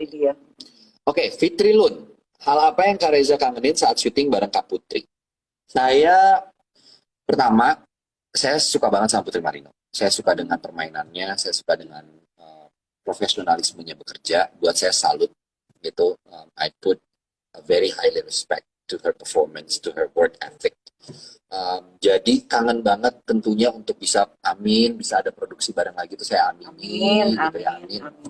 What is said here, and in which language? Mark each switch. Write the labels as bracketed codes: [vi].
[id] Lydia. Oke, Fitri Lun. Hal apa yang Kak Reza kangenin saat syuting bareng Kak Putri? Saya pertama, saya suka banget sama Putri Marino. Saya suka dengan permainannya, saya suka dengan profesionalismenya bekerja. Buat saya salut gitu. [en] I put a very highly respect to her performance, to her work ethic. [id] Jadi kangen banget tentunya untuk bisa ada produksi bareng lagi itu saya aminin gitu ya, amin.